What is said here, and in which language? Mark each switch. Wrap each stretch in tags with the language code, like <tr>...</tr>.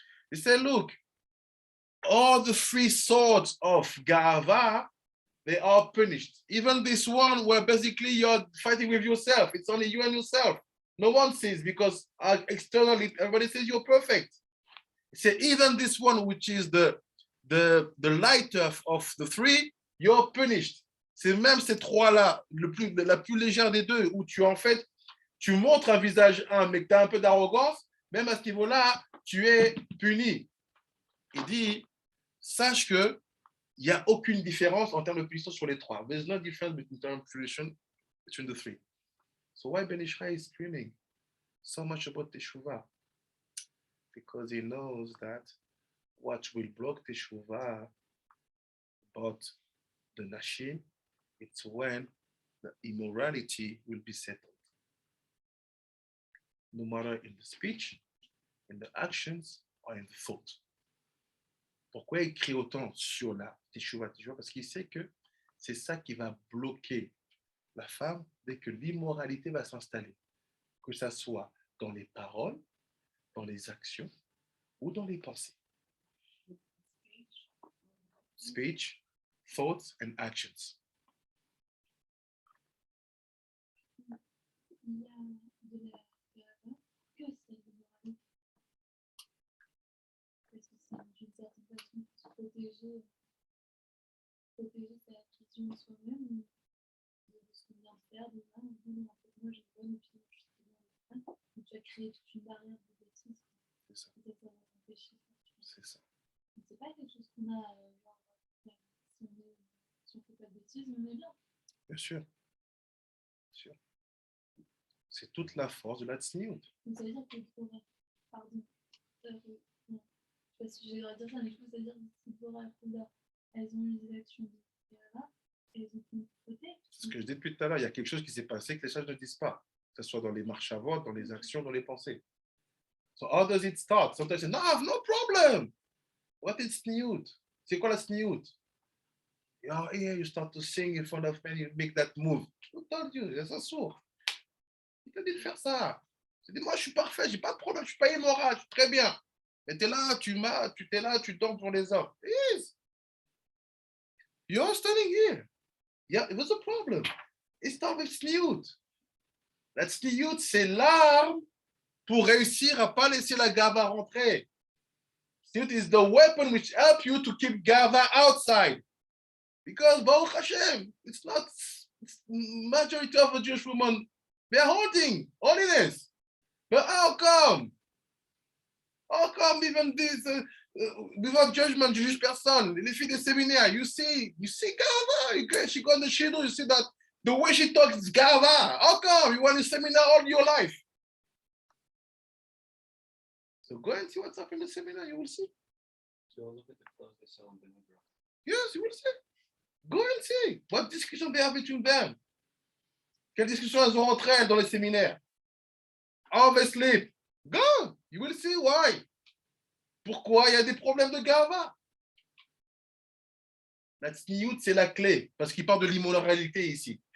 <en>He said, look, all the three sorts of gava, they are punished. Even this one where basically you're fighting with yourself. It's only you and yourself. No one sees because externally everybody says you're perfect. He said, even this one, which is the lighter of the three, you're punished.</en> <fr>C'est même ces trois-là, la plus légère des deux, où tu montres un visage mais que tu as un peu d'arrogance, même à ce niveau-là, tu es puni. Il dit, sache que il n'y a aucune différence en termes de puissance sur les trois.</fr> <en>There's no difference between the three. So why Ben Ishai is screaming so much about Teshuvah? Because he knows that what will block Teshuvah about the Nashim, it's when the immorality will be settled. No matter in the speech, in the actions, or in the thought.</en> <fr>Pourquoi il crie autant sur la Teshuvah? Parce qu'il sait que c'est ça qui va bloquer la femme dès que l'immoralité va s'installer. Que ça soit dans les paroles, dans les actions ou dans les pensées.</fr> <en>speech, thoughts, and actions.</en> <fr>Il y a de la gava que c'est de moralité. Parce que c'est d'une certaine façon se protéger sa vision de soi-même, de ce qu'on vient de faire, de là, en fait, moi j'ai une bonne opinion, je suis bien de ça. Donc tu as créé toute une barrière de bêtises. C'est ça. Peut-être ça va t'empêcher. C'est ça. C'est pas quelque chose qu'on a, genre, si on fait pas de bêtises, on est bien. Bien sûr. Bien sûr. C'est toute la force de la tsniout. Donc ça veut dire qu'il faudrait, pardon, non, je sais pas si j'ai le droit de dire ça, mais du coup ça veut dire qu'il faudrait, elles ont eu des actions de là, elles ont fait une côté. C'est ce que je dis depuis tout à l'heure, il y a quelque chose qui s'est passé que les sages ne disent pas, que ce soit dans les marches à vote, dans les actions, dans les pensées.</fr> <en>So how does it start? Sometimes they say, no, I have no problem. What is tsniout?</en> <fr>C'est quoi la tsniout?</fr> <en>Oh, yeah, you start to sing in front of men, you make that move. Who told you?</en> <fr>C'est un sourd. Il t'a dit de faire ça. Tu dis, moi, je suis parfait, j'ai pas de problème, je suis pas immoral, je suis très bien. Mais t'es là, t'es là, tu tombes pour les hommes.</fr> <en>Yes. You're standing here. Yeah, it was a problem. It started with sniout.</en> <fr>La sniout, c'est l'arme pour réussir à pas laisser la gava rentrer.</fr> <en>Sniout is the weapon which helps you to keep gava outside. Because Baruch Hashem, it's majority of the Jewish women, they're holding holiness. But how come? How come even this, without judgment,</en> <fr>je juge personne. Les filles des séminaires,</fr> <en>you see Gava. She go on the shidduch, you see that the way she talks is Gava. How come? You went to seminar all your life. So go and see what's up in the seminar, you will see. So look at the clothes they sell in Benadryl. Yes, you will see. Go and see. What discussion they have between them?</en> <fr>Quelle discussion elles ont entre elles dans les séminaires?</fr> <en>How they sleep? Go, you will see why.</en> <fr>Pourquoi il y a des problèmes de gava? La tsniout, c'est la clé, parce qu'il parle de l'immoralité ici.</fr>